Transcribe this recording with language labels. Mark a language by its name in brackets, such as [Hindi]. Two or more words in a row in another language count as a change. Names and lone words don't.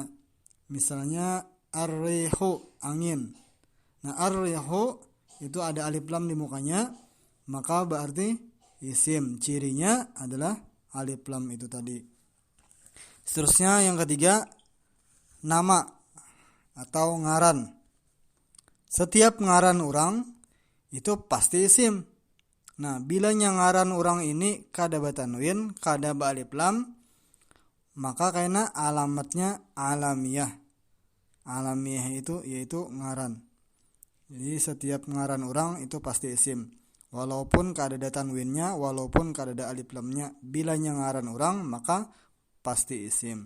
[Indonesian] Misalnya ar-rihu, angin. Nah, ar-rihu itu ada alif lam di mukanya, maka berarti isim. Cirinya adalah alif lam itu tadi. Seterusnya yang ketiga, [Banjar] nama atau ngaran. Setiap ngaran orang itu pasti isim. Nah, bila ngaran orang ini kada batanwin, kada ba alif lam, maka karena alamatnya alamiah. Alamiah itu yaitu ngaran. Jadi setiap ngaran orang itu pasti isim. Walaupun kada ada tanwinnya, walaupun kada ada alif lamnya, bila ngaran orang maka pasti isim.